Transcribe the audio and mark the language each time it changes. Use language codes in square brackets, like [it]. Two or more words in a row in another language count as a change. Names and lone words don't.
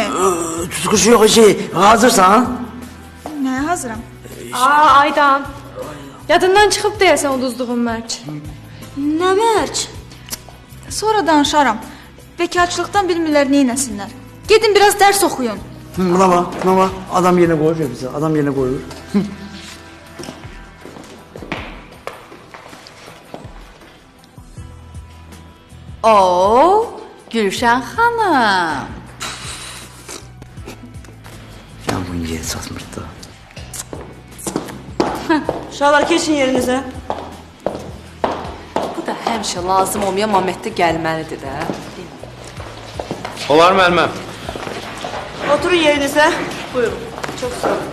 [az] Tutquş yox, hazırsan? Nəyə hazıram? Aydan. Yadından çıxıb deyəsən uduzduğun mərc. Nə mərc? Sonra danışaram. Bekarçılıqdan bilmirlər neynəsinlər. Gedin biraz dərs oxuyun. [tr] Buna adam yerine koyuyor bize, adam yerine koyuyor. Oo, Gülşen Hanım. [az] Ya bu niye satmır da? Uşaqlar keçin yerinizə. Bu da həmişə lazım olmayan momentdə gəlməlidir də. Olar müəlliməm. Oturun yerinizə. Buyurun. Çox sağ olun.